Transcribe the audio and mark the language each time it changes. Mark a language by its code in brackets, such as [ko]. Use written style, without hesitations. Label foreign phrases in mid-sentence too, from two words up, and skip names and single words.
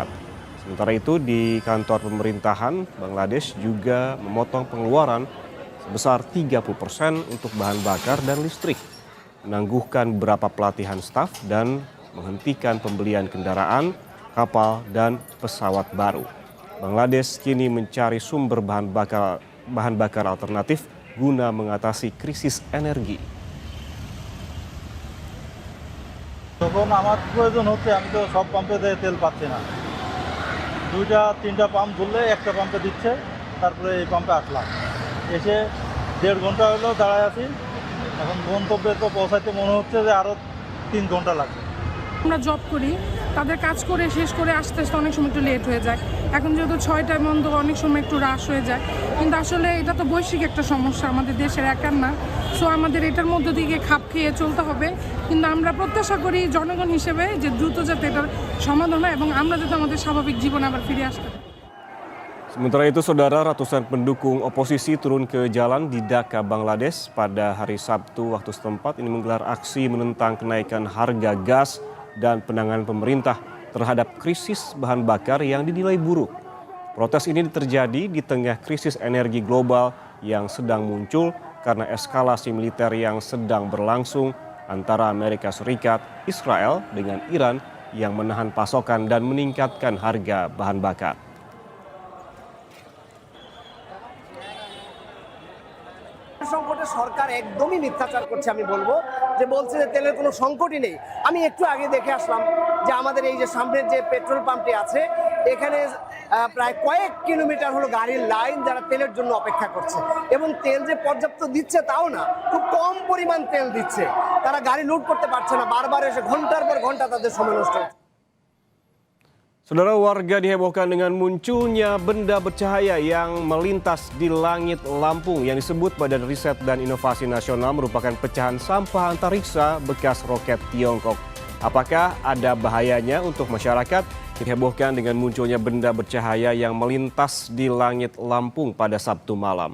[id] Sementara itu, di kantor pemerintahan, Bangladesh juga memotong pengeluaran sebesar 30% untuk bahan bakar dan listrik, menangguhkan beberapa pelatihan staf dan menghentikan pembelian kendaraan, kapal, dan pesawat baru. Bangladesh kini mencari sumber bahan bakar alternatif guna mengatasi krisis energi. [bn] যখন আমার প্রয়োজন হচ্ছে আমি তো সব পাম্পে তেল পাচ্ছি না, 2-3টা পাম্প ধরলে একটা পাম্পে দিচ্ছে, তারপরে এই পাম্পে আসলাম, এসে 1.5 ঘন্টা হলো দাঁড়ায় আছি। এখন গন্তব্যে তো পৌঁছাতে মনে হচ্ছে যে আরও 3 ঘন্টা লাগবে। আমরা জব করি, তাদের কাজ করে শেষ করে আসতে আসতে অনেক সময় একটু লেট হয়ে যায়। এখন যেহেতু 6টায় বন্ধ, অনেক সময় একটু রাশ হয়ে যায়, কিন্তু আসলে এটা তো বৈশ্বিক একটা সমস্যা, আমাদের দেশের একার না। সো আমাদের এটার মধ্য দিয়ে খাপ খেয়ে চলতে হবে, কিন্তু আমরা প্রত্যাশা করি জনগণ হিসেবে যে দ্রুত যাতে এটার সমাধান হয় এবং আমরা যাতে আমাদের স্বাভাবিক জীবনে আবার ফিরে আসতে পারি। [id] Sementara itu, saudara, ratusan pendukung oposisi turun ke jalan di Dhaka, Bangladesh pada hari Sabtu waktu setempat. Ini menggelar aksi menentang kenaikan harga gas dan penanganan pemerintah terhadap krisis bahan bakar yang dinilai buruk. Protes ini terjadi di tengah krisis energi global yang sedang muncul karena eskalasi militer yang sedang berlangsung antara Amerika Serikat, Israel dengan Iran yang menahan pasokan dan meningkatkan harga bahan bakar. [bn] সংকটে সরকার একদমই মিথ্যাচার করছে, আমি বলবো যে বলছে যে তেলের কোনো সংকটই নেই। আমি একটু আগে দেখে আসলাম যে আমাদের এই যে সামনের যে পেট্রোল পাম্পটি আছে, এখানে প্রায় কয়েক কিলোমিটার হলো গাড়ির লাইন, যারা তেলের জন্য অপেক্ষা করছে, এবং তেল যে পর্যাপ্ত দিচ্ছে তাও না, খুব কম পরিমাণ তেল দিচ্ছে। তারা গাড়ি লুট করতে পারছে না, বারবার এসে ঘন্টার পর ঘন্টা তাদের সময় নষ্ট হচ্ছে। [id] Saudara, warga dihebohkan dengan munculnya benda bercahaya yang melintas di langit Lampung yang disebut Badan Riset dan Inovasi Nasional merupakan pecahan sampah antariksa bekas roket Tiongkok. Apakah ada bahayanya untuk masyarakat? Dihebohkan dengan munculnya benda bercahaya yang melintas di langit Lampung pada Sabtu malam.